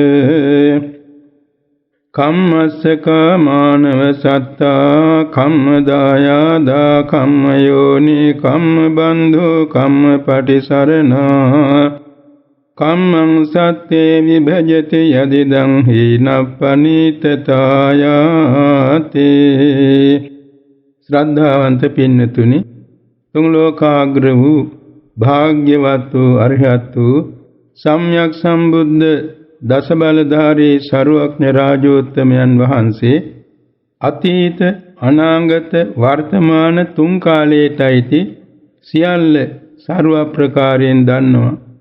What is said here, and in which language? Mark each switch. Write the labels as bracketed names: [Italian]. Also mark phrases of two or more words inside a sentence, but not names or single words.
[Pali] කම්මස්සක මානව සත්තා කම්මදායාදා කම්මයෝනි කම්මබන්ධු කම්මපටිසරණා කම්මං සත්තේ විභජති යදිදං හීනප්පනීතතායාති. [Sinhala] ශ්‍රද්ධාවන්ත පින්නතුනි, තුන් ලෝකාග්‍ර වූ භාග්‍යවත් වූ අරහත් වූ සම්්‍යක් සම්බුද්ධ දස බලධාරී සර්වඥ රාජෝත්තමයන් වහන්සේ අතීත අනාගත වර්තමාන තුන් කාලයටයි සියල්ල සර්ව ප්‍රකාරයෙන් දන්නවා.